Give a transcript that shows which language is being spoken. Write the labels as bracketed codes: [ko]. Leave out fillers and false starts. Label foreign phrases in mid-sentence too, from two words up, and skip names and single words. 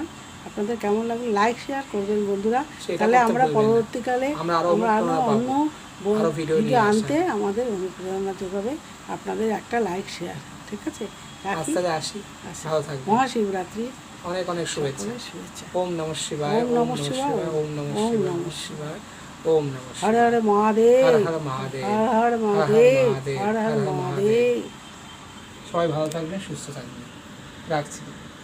[bn] আপনাদের কেমন লাগলো লাইক শেয়ার করবেন বন্ধুরা, তাহলে আমরা পরবর্তীকালে আমরা আরও অন্য ভিডিও আনতে আমাদের অনুপ্রেরণা যোগাবে। আপনাদের একটা লাইক শেয়ার, ঠিক আছে? মহাশিবরাত্রি অনেক অনেক শুভেচ্ছা। [sa] ওম নমঃ শিবায়, ওম নমঃ শিবায়, ওম নমঃ শিবায়, ওম নমঃ শিবায়, ওম নমঃ শিবায়। হর হর মহাদেব, হর হর মহাদেব, হর হর মহাদেব, হর হর মহাদেব। [bn] সবাই ভালো থাকবেন, সুস্থ থাকবেন। রাখছি।